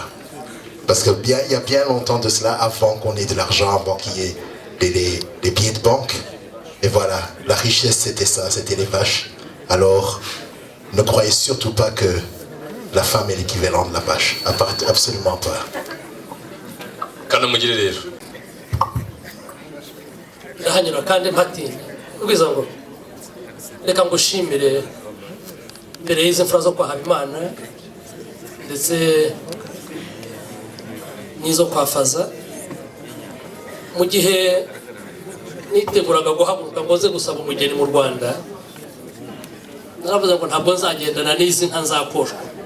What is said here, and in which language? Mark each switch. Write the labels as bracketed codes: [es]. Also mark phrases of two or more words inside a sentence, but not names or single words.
[fr] Parce que il y a bien longtemps de cela, avant qu'on ait de l'argent, avant qu'il y ait les billets de banque. Et voilà, la richesse c'était ça, c'était les vaches. Alors, ne croyez surtout pas que la femme est l'équivalent de la vache. Absolument pas. [rw] reka ngushimire mbere y'izi mfura zo kwa Habimana ndetse n'izo kwafaza mu gihe niteguraga guhaguruka ngo nze gusaba umugeni mu Rwanda naravuze ngo ntabwo nzagendana n'izi nka nzakoshwa